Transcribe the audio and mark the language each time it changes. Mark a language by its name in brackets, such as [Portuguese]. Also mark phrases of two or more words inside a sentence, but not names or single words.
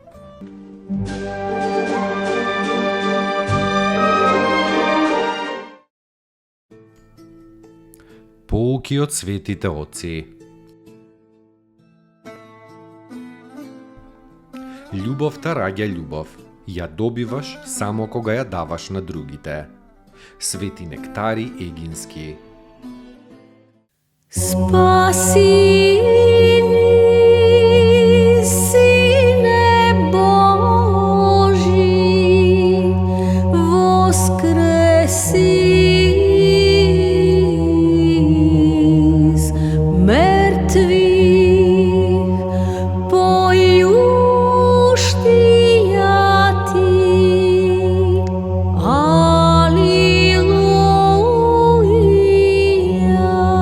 [Macedonian] Поуки од светите отци. Љубовта раѓа љубов. Ја добиваш само кога ја даваш на другите. Свети Нектари Егински. [Church Slavic] Спаси ни, Сине Божи, воскреси из мертвих, појуштија ти, алилуја.